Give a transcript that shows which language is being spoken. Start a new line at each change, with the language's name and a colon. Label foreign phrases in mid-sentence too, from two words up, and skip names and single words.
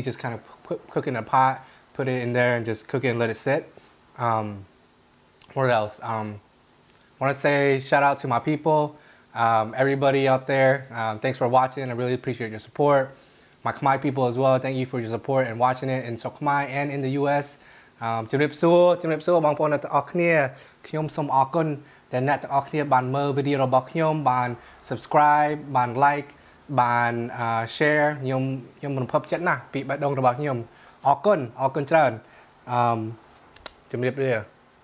English: Just kind of cook in a pot, put it in there and just cook it and let it sit. What else? I want to say shout out to my people, everybody out there. Thanks for watching. I really appreciate your support. My Khmer people as well. Thank you for your support and watching it in Sou Khmer and in the US.
Khmer: ជំរាបសួរ បងប្អូនទាំងអស់គ្នា ខ្ញុំសូមអរគុណដែលអ្នកទាំងអស់គ្នាបានមើលវីដេអូរបស់ខ្ញុំ បាន subscribe បាន like បាន share ខ្ញុំរំភើបចិត្តណាស់ពីបេះដូងរបស់ខ្ញុំ អរគុណច្រើន ជំរាបលា